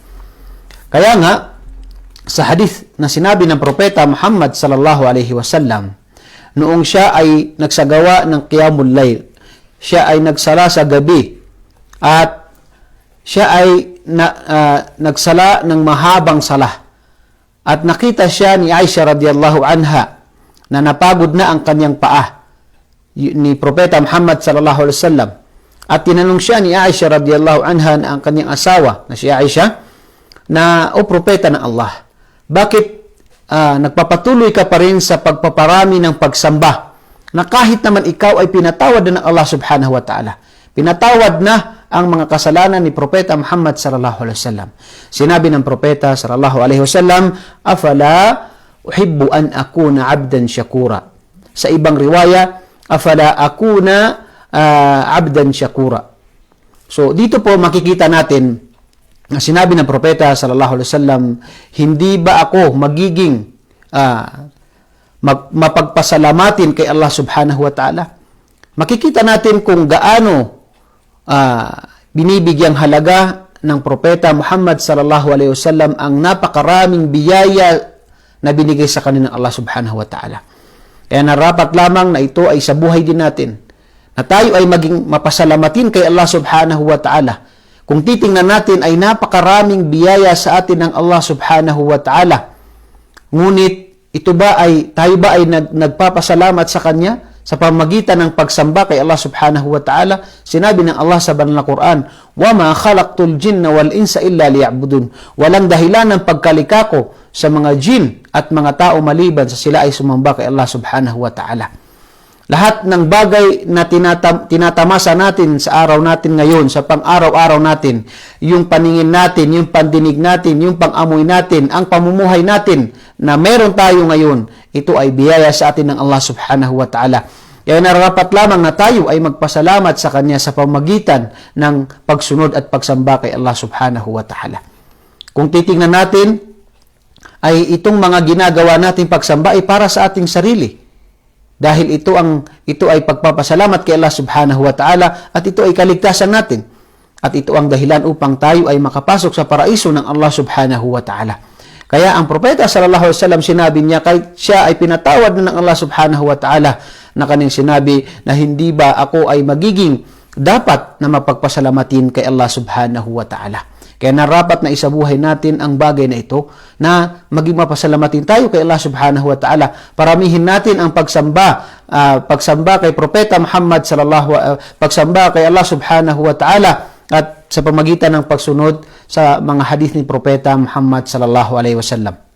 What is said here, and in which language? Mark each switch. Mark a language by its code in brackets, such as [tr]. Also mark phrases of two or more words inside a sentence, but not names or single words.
[tl] Kaya nga, sa hadith na sinabi ng propeta Muhammad [ar] صلى الله عليه وسلم, [tl] noong siya ay nagsagawa ng [ar] قيام الليل, [tl] siya ay nagsala sa gabi, at siya ay nagsala ng mahabang sala, at nakita siya ni Aisha [ar] رضي الله عنها [tl] na napagod na ang kanyang paa ni propeta Muhammad [ar] صلى الله عليه وسلم, [tl] at tinanong siya ni Aisha [ar] رضي الله عنها [tl] na ang kanyang asawa na si Aisha, na o propeta ng Allah, bakit nagpapatuloy ka pa rin sa pagpaparami ng pagsamba, na kahit naman ikaw ay pinatawad na ng Allah [ar] سبحانه وتعالى. [tl] Pinatawad na ang mga kasalanan ni Propeta Muhammad [ar] صلى الله عليه وسلم. [tl] Sinabi ng Propeta [ar] صلى الله عليه وسلم أفلا أحب أن أكون عبدا شكورا." [tl] Sa ibang riwaya, [ar] "أفلا أكون عبدا شكورا." [tl] So dito po makikita natin na sinabi ng Propeta [ar] صلى الله عليه وسلم, [tl] hindi ba ako magiging mapagpasalamatin kay Allah [ar] سبحانه وتعالى? [tl] Makikita natin kung gaano binibigyang halaga ng Propeta Muhammad [ar] صلى الله عليه وسلم [tl] ang napakaraming biyaya na binigay sa kanya ng Allah [ar] سبحانه وتعالى. [tl] Kaya narapat lamang na ito ay sa buhay din natin, na tayo ay maging mapasalamatin kay Allah [ar] سبحانه وتعالى. [tl] Kung titingnan natin ay napakaraming biyaya sa atin ng Allah [ar] سبحانه وتعالى. [tl] Ngunit tayo ba ay nagpapasalamat sa Kanya sa pamagitan ng pagsamba kay Allah [ar] سبحانه وتعالى? [tl] Sinabi ng Allah sa banal na Quran, [ar] "وما خلقت الجن والإنس إلا ليعبدون." [tl] Walang dahilan ng pagkalika ko sa mga jin at mga tao maliban sa sila ay sumamba kay Allah [ar] سبحانه وتعالى. [tl] Lahat ng bagay na tinatamasa natin sa araw natin ngayon, sa pang-araw-araw natin, yung paningin natin, yung pandinig natin, yung pang-amoy natin, ang pamumuhay natin na meron tayo ngayon, ito ay biyaya sa atin ng Allah [ar] سبحانه وتعالى. [tl] Kaya nararapat lamang na tayo ay magpasalamat sa Kanya sa pamagitan ng pagsunod at pagsamba kay Allah [ar] سبحانه وتعالى. [tl] Kung titingnan natin, ay itong mga ginagawa nating pagsamba ay para sa ating sarili. Dahil ito ay pagpapasalamat kay Allah [ar] سبحانه وتعالى [tl] at ito ay kaligtasan natin. At ito ang dahilan upang tayo ay makapasok sa paraiso ng Allah [ar] سبحانه وتعالى. [tl] Kaya ang Propeta [ar] صلى الله عليه وسلم [tl] sinabi niya, kahit siya ay pinatawad na ng Allah [ar] سبحانه وتعالى, [tl] na kanyang sinabi na hindi ba ako ay magiging dapat na mapagpasalamatin kay Allah [ar] سبحانه وتعالى. [tl] Kaya narapat na isabuhay natin ang bagay na ito, na maging mapasalamatin tayo kay Allah [ar] سبحانه وتعالى. [tl] Paramihin natin ang pagsamba kay Propeta Muhammad pagsamba kay Allah [ar] سبحانه وتعالى, [tl] at sa pamagitan ng pagsunod sa mga hadith ni Propeta Muhammad [ar] صلى الله عليه وسلم.